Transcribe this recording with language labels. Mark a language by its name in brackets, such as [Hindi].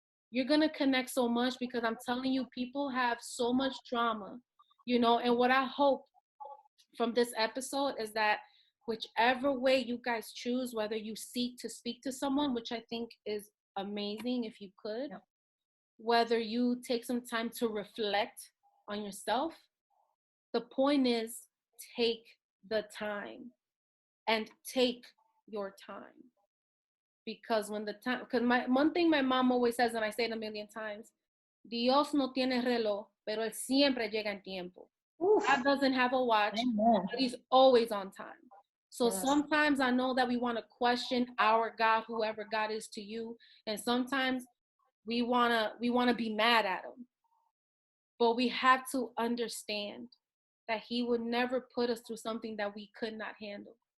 [English] You're going to connect so much, because I'm telling you, people have so much trauma, and what I hope from this episode is that whichever way you guys choose, whether you seek to speak to someone, which I think is amazing if you could, whether you take some time to reflect on yourself, the point is, take the time, and take your time. Because one thing my mom always says, and I say it a million times, [Spanish] Dios no tiene reloj, pero él siempre llega en tiempo. [English] God doesn't have a watch, but he's always on time. So sometimes I know that we want to question our God, whoever God is to you, and sometimes we wanna be mad at him. But we have to understand that he would never put us through something that we could not handle.